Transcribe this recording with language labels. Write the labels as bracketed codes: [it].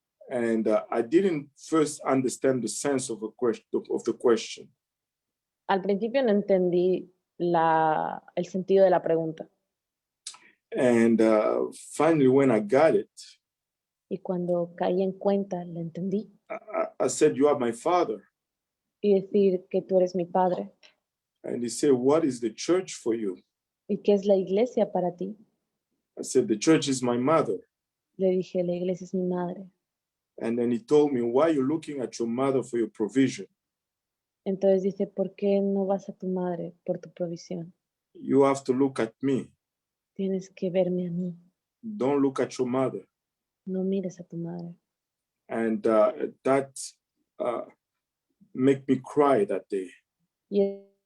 [en] And I didn't first understand the sense of the question. [es] Al principio no entendí el sentido de la pregunta. [en] And finally, when I got it, [es] Y cuando caí en cuenta, la entendí. [en] I said, you are my father. [es] Y decir que tú eres mi padre. [en] And He said, what is the church for you? [es] ¿Y qué es la iglesia para ti? [en] I said, the church is my mother. [es] Le dije, la iglesia es mi madre. [en] And then He told me, why are you looking at your mother for your provision? [es] Entonces dice, ¿por qué no vas a tu madre por tu provisión? [en] You have to look at me. [es] Tienes que verme a mí. [en] Don't look at your mother. [es] No mires a tu madre. [en] And that made me cry that day. [es] Y